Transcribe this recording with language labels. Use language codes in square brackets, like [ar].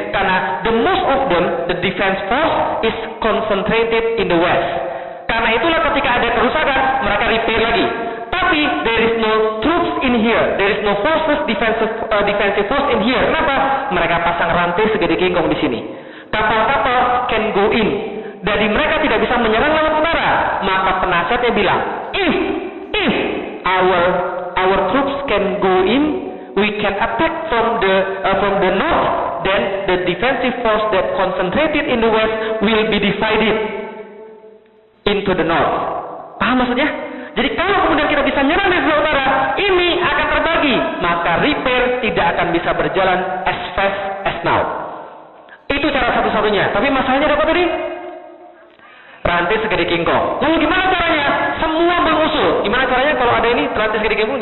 [en] Karena the most of them, the defense force is concentrated in the west. [id] Karena itulah ketika ada kerusakan, mereka repair lagi. [en] Tapi there is no troops in here, there is no forces defensive force in here. [id] Kenapa? Mereka pasang rantai segede kingkong di sini. Kapal-kapal [en] can go in. [id] Jadi mereka tidak bisa menyerang lewat utara. Maka penasihatnya bilang, [en] if our troops can go in, we can attack from the north, then the defensive force that concentrated in the west will be divided into the north. [id] Paham maksudnya? Jadi kalau kemudian kita bisa menyerang dari sebelah utara, ini akan terbagi, maka repair tidak akan bisa berjalan [en] as fast as now. [id] Itu cara satu-satunya. Tapi masalahnya apa tadi? Rantai segede kingkong. Lalu gimana caranya? Semua mengusul. Gimana caranya kalau ada ini rantai segede kingkong?